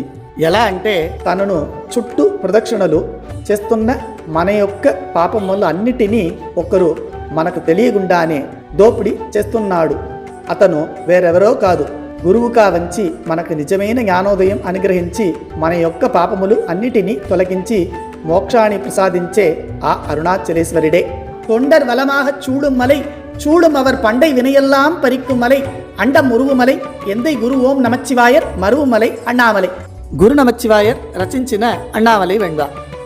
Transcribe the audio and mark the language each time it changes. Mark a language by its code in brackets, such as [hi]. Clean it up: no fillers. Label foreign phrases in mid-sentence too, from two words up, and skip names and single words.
[te] ఎలా అంటే తనను చుట్టూ ప్రదక్షిణలు చేస్తున్న మన యొక్క పాపములు అన్నిటినీ ఒకరు మనకు తెలియకుండానే దోపిడీ చేస్తున్నాడు. అతను వేరెవరో కాదు, గురువుగా వంచి మనకు నిజమైన జ్ఞానోదయం అనుగ్రహించి మన యొక్క పాపములు అన్నిటినీ తొలగించి మోక్షాన్ని ప్రసాదించే ఆ అరుణాచలేశ్వరుడే. [ta] தொண்டர் வலமாக சூடும் மலை சூடும் அவர் பண்டை வினையெல்லாம் பறிக்கும் மலை அண்டம் உருவுமலை எந்தை குரு ஓம் நமச்சிவாயர் மருவுமலை அண்ணாமலை. [te] గురు నమచ్చివాయర్ రచించిన అన్నామలై వెంగ.